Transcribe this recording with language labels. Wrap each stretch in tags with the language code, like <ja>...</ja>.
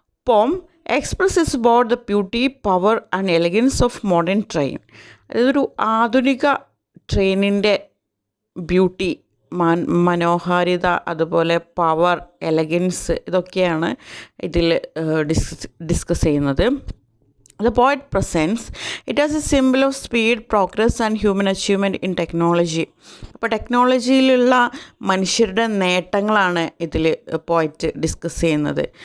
<en>Poem expresses about the beauty, power and elegance of modern train.</en> <ml>അതൊരു ആധുനിക ട്രെയിനിൻ്റെ ബ്യൂട്ടി, മനോഹാരിത, അതുപോലെ പവർ, എലഗൻസ്, ഇതൊക്കെയാണ് ഇതിൽ ഡിസ്കസ് ചെയ്യുന്നത്.</ml> <en>The poet presents it as a symbol of speed, progress and human achievement in technology.</en> <ml>അപ്പോൾ ടെക്നോളജിയിലുള്ള മനുഷ്യരുടെ നേട്ടങ്ങളാണ് ഇതിൽ പോയറ്റ് ഡിസ്കസ് ചെയ്യുന്നത്.</ml>